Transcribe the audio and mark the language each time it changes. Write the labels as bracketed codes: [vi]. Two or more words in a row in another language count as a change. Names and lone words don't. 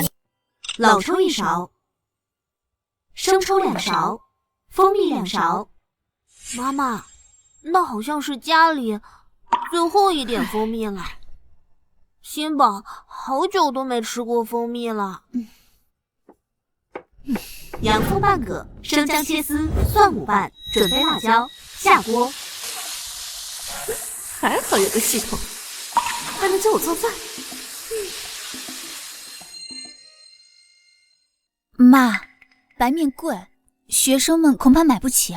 [zh] 老抽1勺，生抽2勺，蜂蜜2勺。妈媽，那好像是家裡最後一點蜂蜜了。新寶好久都沒吃過蜂蜜了。洋蔥半個，生薑切絲，蒜5瓣，準備辣椒，下鍋。還好有個系統，還能教我做飯。媽，白面貴，學生們恐怕買不起。